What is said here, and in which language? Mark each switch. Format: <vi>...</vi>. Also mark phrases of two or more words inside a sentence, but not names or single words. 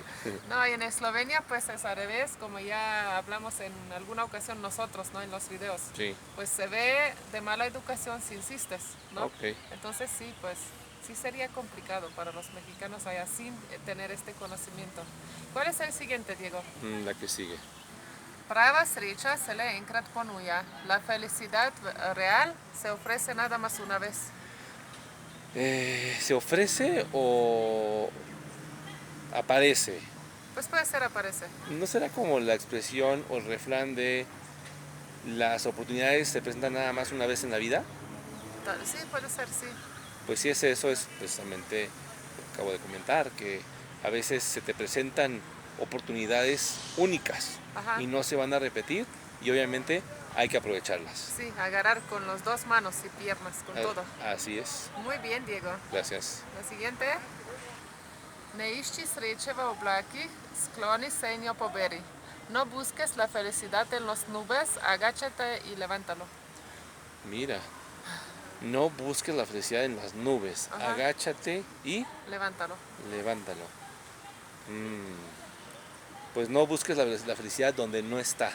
<es>No, y en Eslovenia pues es al revés, como ya hablamos en alguna ocasión nosotros, ¿no? En los videos. Sí. Pues se ve de mala educación si insistes, ¿no? Ok. Entonces sí, pues sí sería complicado para los mexicanos allá sin tener este conocimiento. ¿Cuál es el siguiente, Diego? La que sigue.</es> <sl>Prava sreća se le enkrat ponuja.</sl> <es>La felicidad real se ofrece nada más una vez. ¿Se ofrece o aparece? Pues puede ser aparece. ¿No será como la expresión o el refrán de las oportunidades se presentan nada más una vez en la vida? Sí, puede ser, sí. Pues sí, eso es precisamente lo que acabo de comentar, que a veces se te presentan oportunidades únicas. Ajá. Y no se van a repetir y obviamente hay que aprovecharlas. Sí, agarrar con las dos manos y piernas, con todo. Así es. Muy bien, Diego. Gracias. La siguiente.</es> <sl>Ne išči sreče v oblakih, skloni se in jo poberi.</sl> <es>No busques la felicidad en las nubes, agáchate y levántalo. Mira, no busques la felicidad en las nubes, Ajá. Agáchate y levántalo. Pues no busques la felicidad donde no está.</es>